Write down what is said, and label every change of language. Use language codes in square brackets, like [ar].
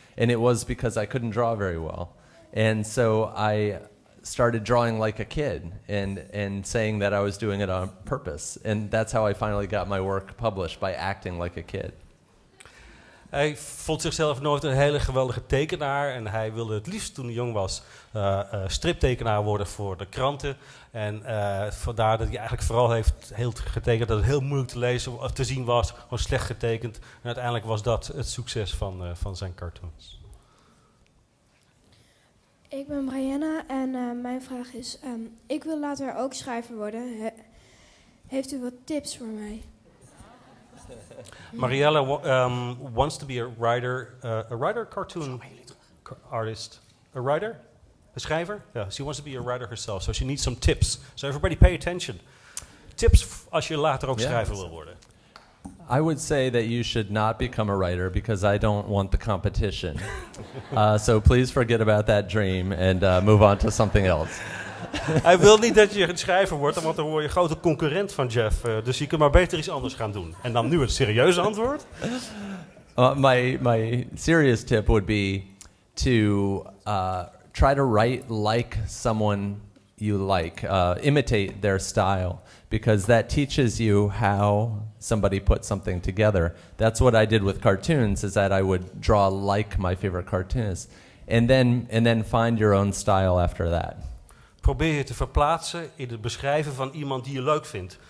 [en] And it was because I couldn't draw very well. And so I started drawing like a kid and saying that I was doing it on purpose. And that's how I finally got my work published, by acting like a kid. [nl] Hij vond zichzelf nooit een hele geweldige tekenaar. En hij wilde het liefst toen hij jong was striptekenaar worden voor de kranten. En vandaar dat hij eigenlijk vooral heeft getekend dat het heel moeilijk te lezen, te zien was. Gewoon slecht getekend. En uiteindelijk was dat het succes van zijn cartoons. Ik ben Brianna en mijn vraag is, ik wil later ook schrijver worden. Heeft u wat tips voor mij? [en] Mariella wants to be a writer, cartoon artist. A writer? A schrijver? Yeah, she wants to be a writer herself, so she needs some tips. So everybody pay attention. [nl] Tips als je later ook schrijver wil worden. [en] I would say that you should not become a writer because I don't want the competition. So please forget about that dream and move on to something else. [nl] Hij wil niet dat je een schrijver wordt, want dan word je grote concurrent van Jeff. Dus je kunt maar beter iets anders gaan doen. En dan nu het serieuze antwoord. [en] My serious tip would be to try to write like someone you like. Imitate their style, because that teaches you how somebody put something together. That's what I did with cartoons, is that I would draw like my favorite cartoonist. And then find your own style after that. [nl] Probeer je te verplaatsen in het beschrijven van iemand die je leuk vindt.